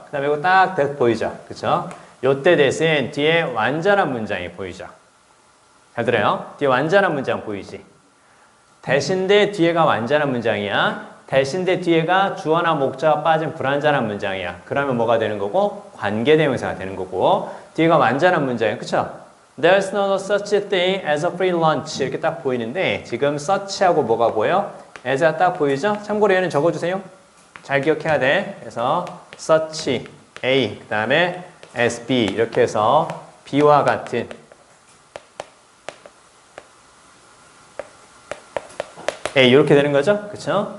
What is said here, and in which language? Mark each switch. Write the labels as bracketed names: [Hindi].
[Korean] 그 다음에 이거 딱 보이죠? 그쵸? 요때 대신 뒤에 완전한 문장이 보이죠? 잘 들어요? 뒤에 완전한 문장 보이지? 대신데 뒤에가 완전한 문장이야. 대신데 뒤에가 주어나 목자가 빠진 불완전한 문장이야. 그러면 뭐가 되는 거고? 관계대명사가 되는 거고. 뒤에가 완전한 문장이야. 그쵸? [English] There's no such thing as a free lunch. [Korean] 이렇게 딱 보이는데 지금 such하고 뭐가 보여? as가 딱 보이죠? 참고로 얘는 적어주세요. 잘 기억해야 돼. 그래서 such A 그 다음에 as B 이렇게 해서 B와 같은 A 이렇게 되는 거죠? 그쵸?